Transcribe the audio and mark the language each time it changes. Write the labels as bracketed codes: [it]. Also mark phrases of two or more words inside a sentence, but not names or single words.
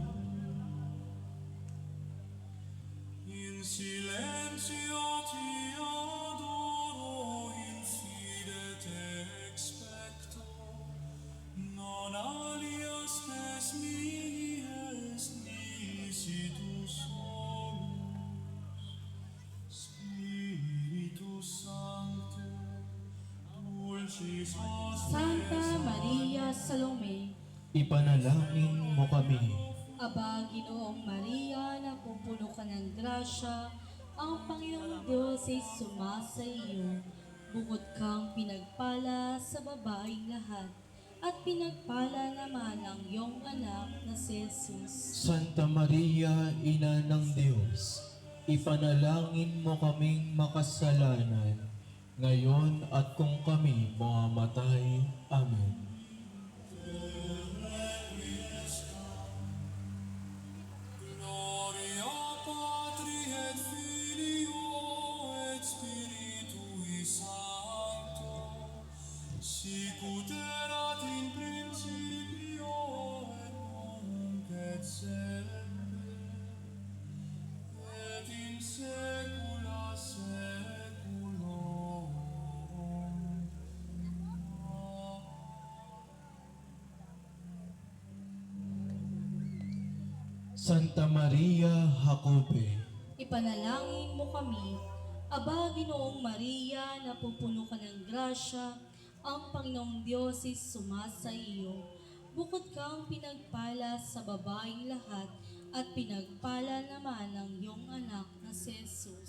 [la] In silentio ti adoro, in fide te expecto, non alias spes mihi est nisi tu solus. Spiritus Sancto, dulcis [tl] Santa Maria Salome, Ipanalangin mo kami. Aba, Ginoong Maria, napupuno ka ng grasya, ang Panginoong Diyos ay sumasa iyo. Bukod kang pinagpala sa babaeng lahat, at pinagpala naman ang iyong anak na si Jesus. Santa Maria, Ina ng Diyos, ipanalangin mo kaming makasalanan, ngayon at kung kami mamamatay. Amen. [la] Gloria Patri et Filio et Spiritui Sancto, sic ut erat in principio et nunc et semper, et in saecula saeculorum. [tl] Santa Maria Jacobe, Ipanalangin mo kami, Aba, Ginoong Maria, napupuno ka ng grasya, ang Panginoong Diyos ay sumasa iyo. Bukod kang pinagpala sa babaeng lahat, at pinagpala naman ang iyong anak na si Jesus.